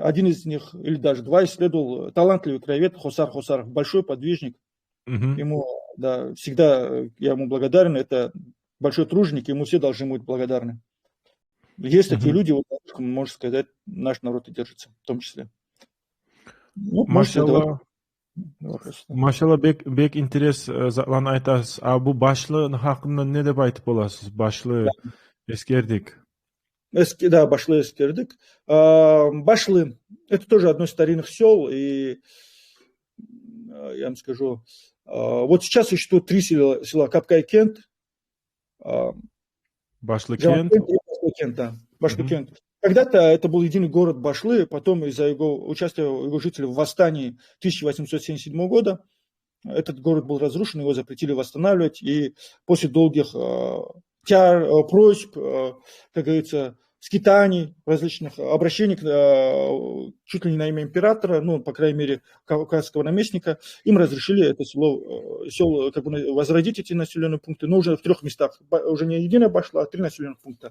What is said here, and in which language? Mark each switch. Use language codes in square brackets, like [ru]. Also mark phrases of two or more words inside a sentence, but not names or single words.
[ru] Один из них, или даже 2, исследовал талантливый краевед Хосар Хосаров, большой подвижник. Ему, да, всегда я ему благодарен, это большой труженик, ему все должны быть благодарны. Есть такие люди, вот, можно сказать, наш народ и держится, в том числе. Ну, [kum] Машалла, бек интерес затлан айтасыз. А бу башлы хакында не деп айтып боласыз? Башлы эскердик. Да, Башлы эскердик. [ru] Башлы – это тоже одно из старинных сел, и я вам скажу, вот сейчас существует 3 села Капкай-Кент, Башлы-Кент. Да, Башлы-Кент. Когда-то это был единый город Башлы, потом из-за его участия его жителей в восстании 1877 года этот город был разрушен, его запретили восстанавливать, и после долгих просьб, как говорится, скитаний, различных обращений чуть ли не на имя императора, ну, по крайней мере, кавказского наместника, им разрешили это село как бы возродить эти населенные пункты, но уже в 3 местах, уже не единая Башла, а 3 населенных пункта.